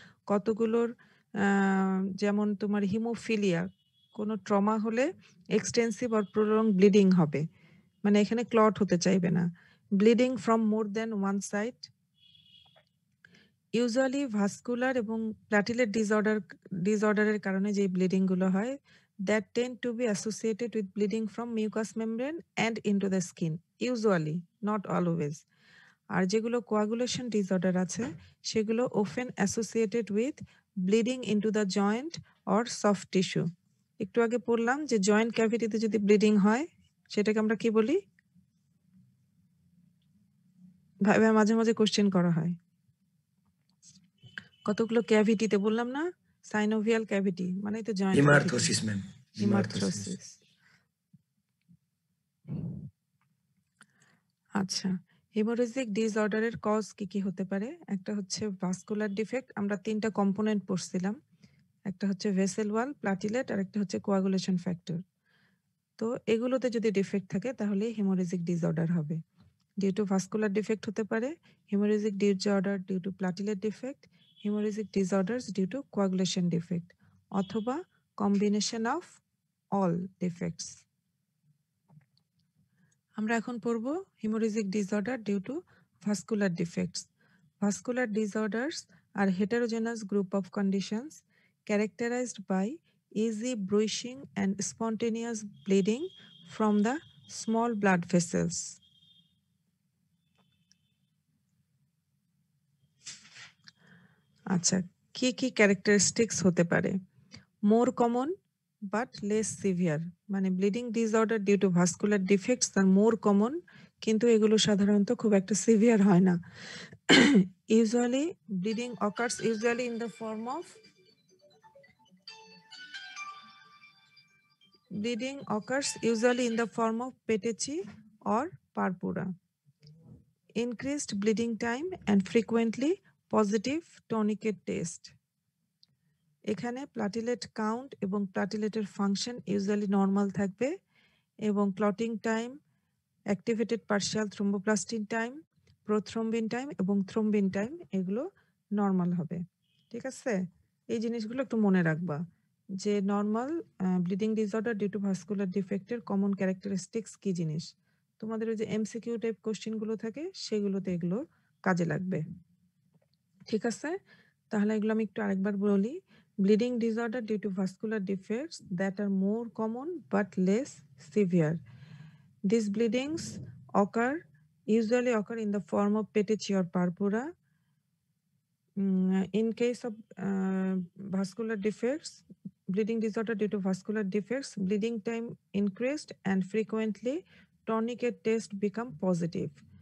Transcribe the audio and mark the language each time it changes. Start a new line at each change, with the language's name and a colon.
Bangla: কতগুলোর যেমন তোমার হিমোফিলিয়া, কোনো ট্রমা হলে
English: extensive or prolong bleeding
Bangla: হবে। মানে এখানে ক্লট হতে চাইবে না।
English: Bleeding from more than one side.
Bangla: Usually vascular এবং প্লাটিলেট ডিসঅর্ডারের কারণে যে ব্লিডিং গুলো হয়
English: that tend to be associated with bleeding from mucous membrane and into the skin, usually, not always.
Bangla: আর যেগুলো
English: coagulation disorder
Bangla: আছে সেগুলো
English: often associated with bleeding into the joint or soft tissue.
Bangla: একটু আগে পড়লাম যে জয়েন্ট ক্যাভিটিতে যদি ব্লিডিং হয় সেটাকে আমরা কি বলি? ভাইবা মাঝে মাঝে কোশ্চেন করা হয়। কতগুলো ক্যাভিটিতে বললাম না? সাইনোভিয়াল ক্যাভিটি মানে তো জয়েন্ট ক্যাভিটি।
English: Hemarthrosis, ma'am.
Bangla: হিমার্থ্রোসিস। আচ্ছা, হেমোরেজিক ডিসঅর্ডারের কজ কি কি হতে পারে? একটা হচ্ছে ভাস্কুলার ডিফেক্ট, আমরা ৩ টা কম্পোনেন্ট পড়ছিলাম। একটা হচ্ছে ভেসেল ওয়াল, প্লাটিলেট আর একটা হচ্ছে কোয়াগুলেশন ফ্যাক্টর। তো এগুলোতে যদি ডিফেক্ট থাকে তাহলে হেমোরেজিক ডিসঅর্ডার হবে।
English: due to vascular defect
Bangla: হতে পারে,
English: Haemorrhagic disorder due to platelet defect, haemorrhagic disorders due to coagulation defect অথবা combination of all defects.
Bangla: আমরা এখন পড়ব
English: Haemorrhagic disorder due to vascular defects. Vascular disorders are heterogeneous group of conditions characterized by easy bruising and spontaneous bleeding from the small blood vessels.
Bangla: আচ্ছা, কি কি characteristics হতে পারে?
English: more common but less severe, মানে bleeding disorder due to vascular defects are more common,
Bangla: কিন্তু এগুলো সাধারণত খুব একটা সিভিয়ার হয় না।
English: Usually bleeding occurs usually in the form of bleeding occurs usually in the form of petechi or purpura. Increased bleeding time and frequently positive tourniquet test.
Bangla: এখানে platelet count এবং প্লাটিলেটের function usually normal থাকবে এবং clotting time, activated partial thromboplastin time, prothrombin time এবং থ্রোম্বিন time এগুলো normal হবে। ঠিক আছে, এই জিনিসগুলো একটু মনে রাখবা যে normal bleeding disorder due to vascular ডিফেক্টের common characteristics কি জিনিস। তোমাদের ওই যে এমসিকিউ টাইপ কোশ্চেনগুলো থাকে সেগুলোতে এগুলো কাজে লাগবে। ঠিক আছে, তাহলে এগুলো আমি একটু আরেকবার বলি।
English: Bleeding disorder due to vascular defects that are more common but less severe. These bleedings usually occur in the form of petechi or purpura. In case of vascular defects, bleeding disorder due to vascular defects, bleeding time increased and frequently tourniquet test become positive.